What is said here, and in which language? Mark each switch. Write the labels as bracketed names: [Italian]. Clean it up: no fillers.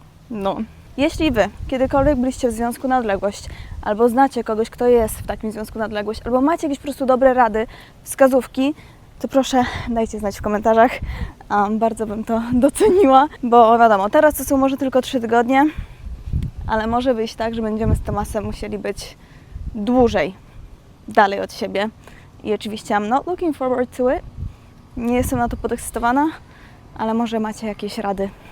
[Polish] No. Jeśli Wy kiedykolwiek byliście w związku na odległość, albo znacie kogoś, kto jest w takim związku na odległość, albo macie jakieś po prostu dobre rady, wskazówki, to proszę dajcie znać w komentarzach. Bardzo bym to doceniła, bo wiadomo, teraz to są może tylko 3 tygodnie, ale może wyjść tak, że będziemy z Tomasem musieli być dłużej dalej od siebie. I oczywiście [English] I'm not looking forward to it. [Polish] Nie jestem na to podekscytowana, ale może macie jakieś rady.